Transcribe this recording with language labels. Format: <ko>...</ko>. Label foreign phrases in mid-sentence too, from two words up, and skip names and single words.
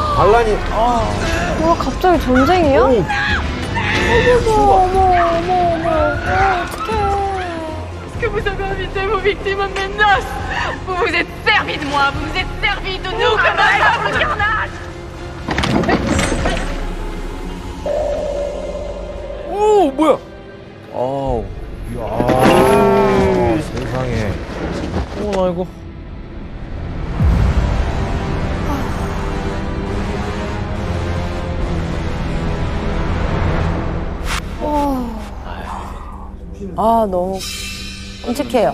<ko>반란이 와, 갑자기 전쟁이야? 어머, 어머, 어떡해.</ko> <fr>Que vous avez invité vos victimes à mes noces. Vous vous êtes servi de moi, vous vous êtes servi de nous comme un simple carnage.</fr> <ko>오 뭐야? 아우, 야, 세상에. 나 이거. 아, 너무 끔찍해요.</ko>